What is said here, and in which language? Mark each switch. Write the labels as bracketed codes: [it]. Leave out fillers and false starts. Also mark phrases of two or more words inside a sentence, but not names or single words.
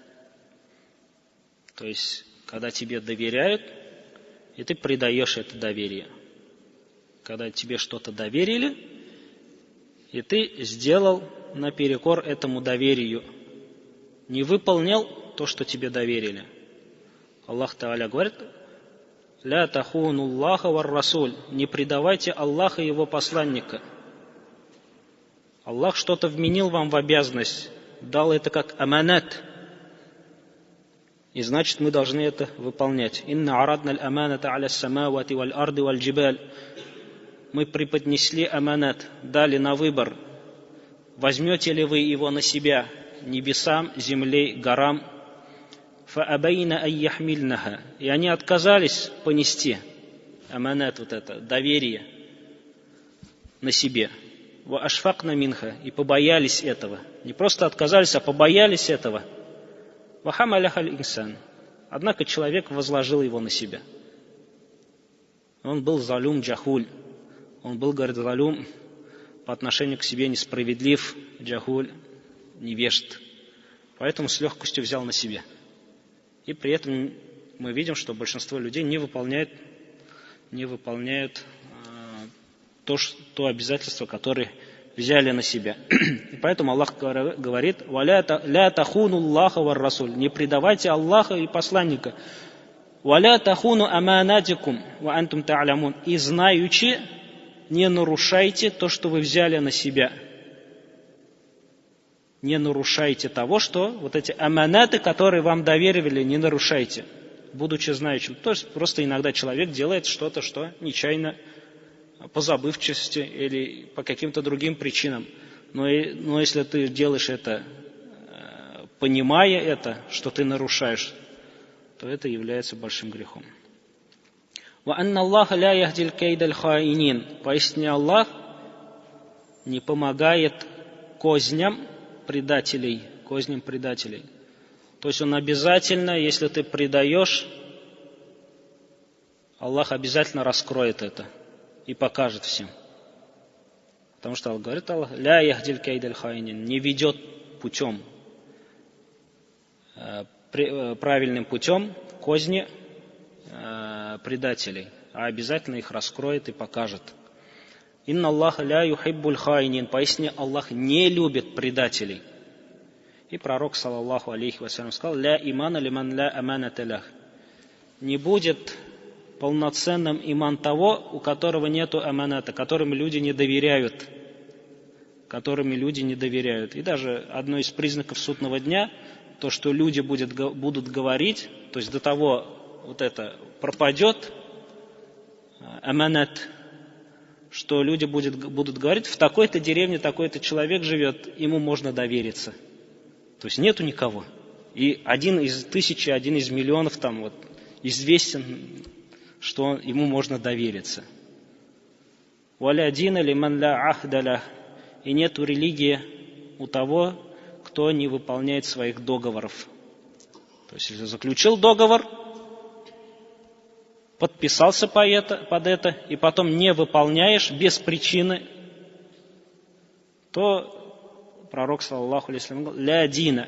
[ru] То есть, когда тебе доверяют, и ты предаешь это доверие. Когда тебе что-то доверили, и ты сделал наперекор этому доверию, не выполнил то, что тебе доверили. Аллах Тааля говорит: [ar] «لا تخونوا الله والرسول», [ru] не предавайте Аллаха и его посланника. Аллах что-то вменил вам в обязанность, дал это как аманат, и значит мы должны это выполнять. [ar] «إنا عرضنا الأمانة على السماوات والأرض والجبال». [ru] Мы преподнесли аманат, дали на выбор, возьмете ли вы его на себя, небесам, земле, горам. [ar] «فأبين أن يحملنها». [ru] И они отказались понести аманат, вот это доверие, на себе. [ar] «وأشفقن منها», [ru] и побоялись этого. Не просто отказались, а побоялись этого. [ar] «وحملها الإنسان». [ru] Однако человек возложил его на себя. Он был [ar] ظلوم جهول. [ru] Он был, говорит, залюм, по отношению к себе несправедлив, джахуль, невежд. Поэтому с легкостью взял на себя. И при этом мы видим, что большинство людей не выполняют то обязательство, которое взяли на себя. И поэтому Аллах говорит: [ar] «لا تخونوا الله والرسول». [ru] Не предавайте Аллаха и посланника. [ar] «ولا تخونوا أماناتكم وأنتم تعلمون». [ru] И знаючи, не нарушайте то, что вы взяли на себя. Не нарушайте того, что вот эти аманаты, которые вам доверили, не нарушайте, будучи знающим. То есть просто иногда человек делает что-то, что нечаянно, по забывчивости или по каким-то другим причинам. Но если ты делаешь это, понимая это, что ты нарушаешь, то это является большим грехом. [ar] «وأن الله لا يهدي كيد الخائنين». [ru] Поистине Аллах не помогает козням предателей. То есть Он обязательно, если ты предаешь, Аллах обязательно раскроет это и покажет всем. Потому что Аллах говорит: [ar] «لا يهدي كيد الخائنين», [ru] не ведет путем, правильным путем козни предателей, а обязательно их раскроет и покажет. [ar] «إن الله لا يحب الخائنين». [ru] Поясни, Аллах не любит предателей. И пророк, [ar] صلى الله عليه وسلم, сказал: «لا إيمان لمن لا أمانة له». [ru] Не будет полноценным иман того, у которого нету аманата, которым люди не доверяют. И даже одно из признаков судного дня, то, что люди будут говорить, то есть до того вот это пропадет аманат, что люди будут говорить: в такой-то деревне такой-то человек живет, ему можно довериться. То есть нету никого. И один из тысячи, один из миллионов там вот известен, что ему можно довериться. [ar] «ولا دين لمن لا عهد له». [ru] И нету религии у того, кто не выполняет своих договоров. То есть если заключил договор, подписался под это, и потом не выполняешь без причины, то пророк, [ar] صلى الله عليه وسلم, [ru] говорит: [ar] «لا دين».